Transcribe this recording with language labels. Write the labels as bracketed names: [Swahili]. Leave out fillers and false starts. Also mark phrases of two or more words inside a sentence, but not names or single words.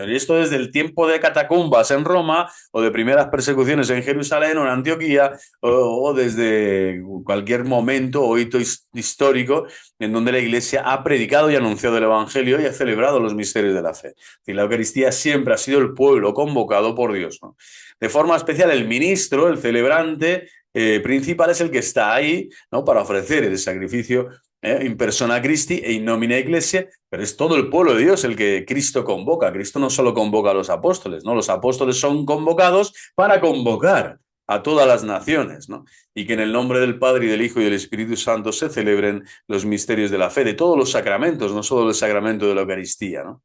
[Spanish] Y esto desde el tiempo de catacumbas en Roma, o de primeras persecuciones en Jerusalén o en Antioquía, o desde cualquier momento o hito histórico en donde la Iglesia ha predicado y anunciado el Evangelio y ha celebrado los misterios de la fe. Es decir, la Eucaristía siempre ha sido el pueblo convocado por Dios, ¿no? De forma especial, el ministro, el celebrante principal, es el que está ahí, ¿no? Para ofrecer el sacrificio [Latin] in persona Christi e in nomine Ecclesiae, [Spanish] pero es todo el pueblo de Dios el que Cristo convoca. Cristo no solo convoca a los apóstoles, ¿no? Los apóstoles son convocados para convocar a todas las naciones, ¿no? Y que en el nombre del Padre y del Hijo y del Espíritu Santo se celebren los misterios de la fe, de todos los sacramentos, no solo el sacramento de la Eucaristía, ¿no?